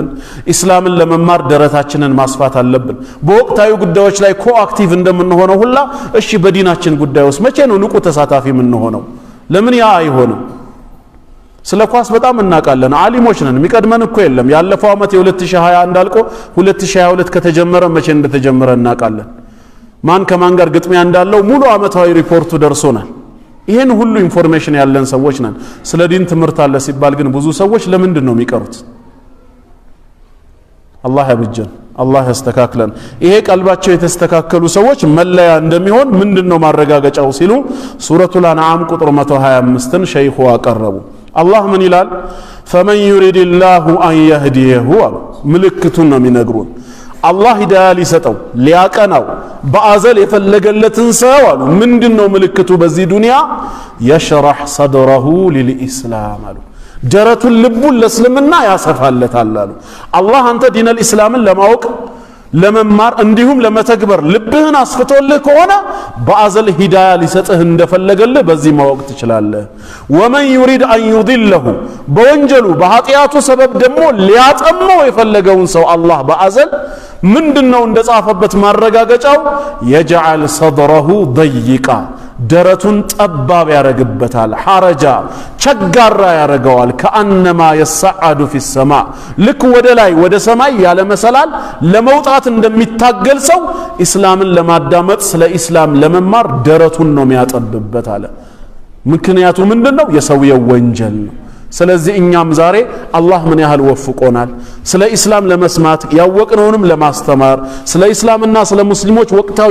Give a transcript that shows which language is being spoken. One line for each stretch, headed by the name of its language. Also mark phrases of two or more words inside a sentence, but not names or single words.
Amharic: ኢስላምን ለመማር ደረታችንን ማስፋት አለብን በወቅታዊ ጉዳዮች ላይ ኮአክቲቭ እንደምንሆነው ሁላ እሺ በዲናችን ጉዳዮች መቼ ነው ንቁ ተሳታፊ የምንሆነው ለምን ያ አይሆንም ስለ ኳስ በጣም እናቃለን ዓሊሞች ነን የሚቀድመን እኮ የለም ያለፈው አመት የ2021 አልቆ 2022 ከተጀመረ መቼ እንደተጀመረ እናቃለን ማን ከማን ጋር ግጥሚያ እንዳለው ሙሉ አመታዊ ሪፖርቱ ደርሶናል ይሄን ሁሉ ኢንፎርሜሽን ያለን ሰዎች ነን ስለ ዲን ትምህርት አለ ሲባል ግን ብዙ ሰዎች ለምንድን ነው የሚቀሩት አላህ ያብጀን አላህ ያስተካክለን ይሄ ቀልባቸው የተስተካከሉ ሰዎች መለያ እንደሚሆን ምንድነው ማረጋገጫው ሲሉ ሱረቱል አንዓም ቁጥር 125ን ሸይኹ አቀረቡ አላህ ምን ይላል
Arabic: فمن يريد الله ان يهديه
Amharic: ምልክቱን ነው የሚነግሩን አላህ ሂዳያ ሊሰጠው ሊያቀናው በአዘል የፈለገለትን ሰው አሉ ምንድነው ምልክቱ በዚህ ዱንያ
Arabic: يشرح صدره للاسلام
Amharic: አሉ ደረቱን ልቡን ለእስልምና ያሰፋለታል አሉ አላህ አንተ ዲን الاسلامን ለማወቅ ለመማር እንዲሁም ለመተግበር ልብህን አስፍቶልህ ከሆነ በአዘል ሂዳያ ሊሰጥህ እንደፈለገልህ በዚህ ማወቅ ትችላለህ
Arabic: ومن يريد ان يضله
Amharic: በወንጀሉ በኃጢያቱ ሰበብ ደግሞ ሊያጠመው የፈለገውን ሰው አላህ በአዘል ምንድነው እንደጻፈበት ማረጋገጫው
Arabic: يجعل صدره ضيقا
Amharic: ደረቱን ጠባብ ያረግበታል ሐረጃ ቸጋራ ያረጋዋል
Arabic: كأنما يصعد في السماء
Amharic: ልክ ወደ ላይ ወደ ሰማይ ያለ መሰላል ለመውጣት እንደሚታገል ሰው እስላምን ለማዳመጥ ስለ እስላም ለመማር ደረቱን ነው የሚያጠብበት አለ ምክንያቱ ምንድነው የሰውየው ወንጀል ነው ስለዚህ እኛም ዛሬ አላህ ምን ያህል ወፍቆናል ስለ እስላም ለመስማት ያወቅነውንም ለማስተማር ስለ እስላምና ስለ ሙስሊሞች ወቅታዊ